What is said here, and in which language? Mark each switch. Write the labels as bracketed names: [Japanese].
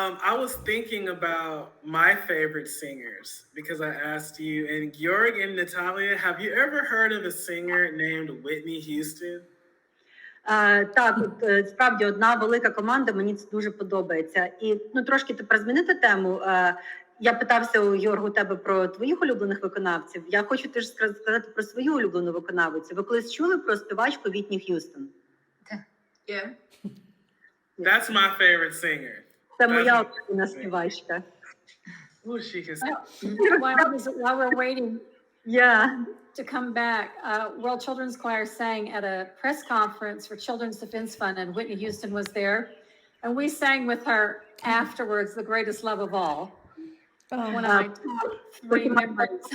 [English] I was thinking about my favorite singers because I asked you, and Georg and Natalya, have you ever heard of a singer named Whitney Houston? [Ukrainian] Так, справді одна велика команда, мені це дуже подобається. І трошки тепер змінити тему. Я питався у Георгу тебе про твоїх улюблених виконавців. Я хочу теж сказати про свою улюблену виконавицю. Ви колись чули про співачку Вітні Х'юстон? [English] Yeah. That's my favorite singer. [Ukrainian] Це моя улюблена співачка. [English] Oh, she can sing. While we're waiting to come back, World Children's Choir sang at a press conference for Children's Defense Fund, and Whitney Houston was there. And we sang with her afterwards, The Greatest Love of All. One of my top three memories.